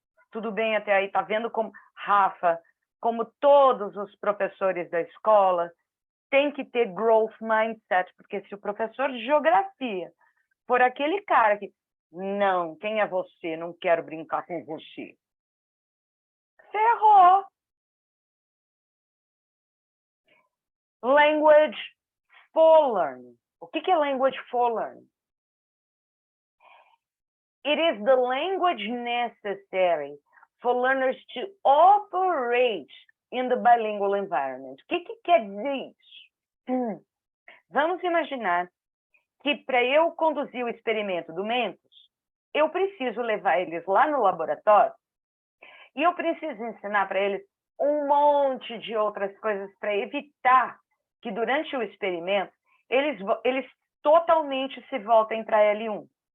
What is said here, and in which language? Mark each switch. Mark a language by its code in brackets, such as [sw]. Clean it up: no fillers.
[pt] Tudo bem até aí. Tá vendo como Rafa, como todos os professores da escola, tem que ter growth mindset, porque se o professor de geografia for aquele cara que não, quem é você? Não quero brincar com você. Ferrou. Language for learning. O que é language for learning? [en] It is the language necessary for learners to operate in the bilingual environment. [pt] O que quer dizer isso? Vamos imaginar que para eu conduzir o experimento do Mentos, eu preciso levar eles lá no laboratório e eu preciso ensinar para eles um monte de outras coisas para evitar que durante o experimento eles totalmente se voltem para L1.